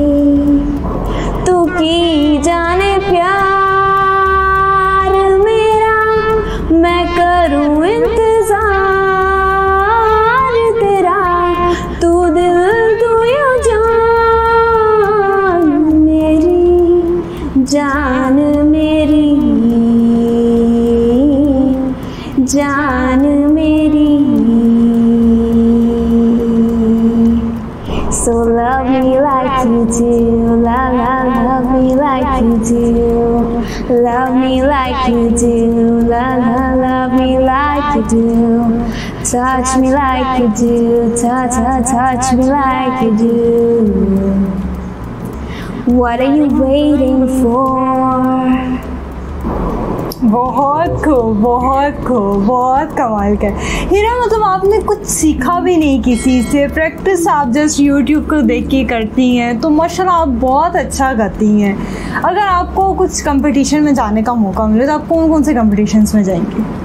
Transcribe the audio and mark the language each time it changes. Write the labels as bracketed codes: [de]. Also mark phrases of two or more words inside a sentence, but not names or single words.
[hi] तू की जाने प्यार मेरा, मैं करूं इंतजार तेरा, तू दिल तू यो जान मेरी, जान मेरी, जान मेरी। [en] So love me like you do, love me like you do, love me like you do, love me like you do, touch me like you do, touch me like you do. What are you waiting for? [hi] बहुत खूब, बहुत खूब, बहुत कमाल का। हीरा मतलब आपने कुछ सीखा भी नहीं किसी से, प्रैक्टिस आप जस्ट यूट्यूब को देख के करती हैं, तो माशाल्लाह आप बहुत अच्छा गाती हैं। अगर आपको कुछ कंपटीशन में जाने का मौका मिले तो आप कौन कौन से कंपटीशंस में जाएंगी?